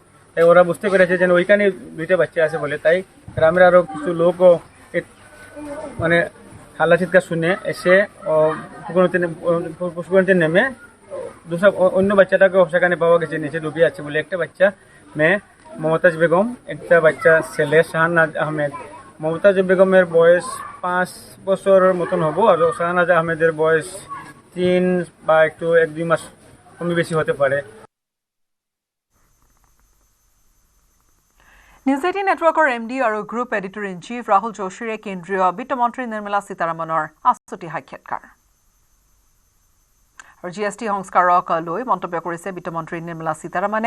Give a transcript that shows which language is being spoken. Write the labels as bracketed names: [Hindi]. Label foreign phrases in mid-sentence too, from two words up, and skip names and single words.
[Bangla] তাই ওরা বুঝতে পেরেছে যে ওইখানে 2টা বাচ্চা আছে বলে, তাই গ্রামের আরও কিছু লোকও মানে হাল্লা চিৎকার শুনে এসে পুষ্করণীতে নেমে অন্য বাচ্চাটাকেও সেখানে পাওয়া গেছে, নিচে ডুবে আছে বলে। একটা বাচ্চা মেয়ে মমতাজ বেগম, একটা বাচ্চা ছেলে শাহনাজ আহমেদ। মমতাজ বেগমের বয়স 5 বছরের মতন হবো, আর শাহনাজ আহমেদের বয়স 3 বা একটু 1-2 মাস কমই বেশি হতে পারে। [Assamese] নিউজ 18 নেটৱৰ্কৰ এমডি আৰু [English] group editor in chief [Assamese] ৰাহুল যোশীৰে কেন্দ্ৰীয় বিত্তমন্ত্ৰী নিৰ্মলা সীতাৰমণৰ আচুতি সাক্ষাৎকাৰ। আৰু জিএছটি সংস্কাৰক লৈ মন্তব্য কৰিছে বিত্তমন্ত্ৰী নিৰ্মলা সীতাৰমণে।